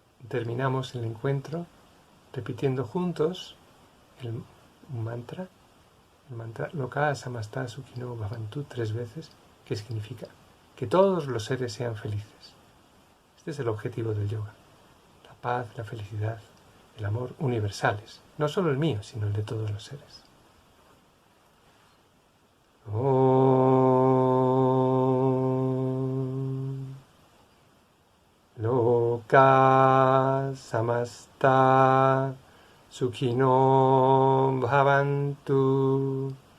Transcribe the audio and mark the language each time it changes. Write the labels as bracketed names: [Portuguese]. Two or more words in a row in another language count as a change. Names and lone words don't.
[Spanish] terminamos el encuentro repitiendo juntos el mantra [Sanskrit] लोकाः समस्ताः सुखिनो भवन्तु [Spanish] 3 veces, que significa que todos los seres sean felices. Este es el objetivo del yoga. La paz, la felicidad, el amor universales. No solo el mío, sino el de todos los seres. [Sanskrit] ॐ लोकाः समस्ताः सुखिनो भवन्तु.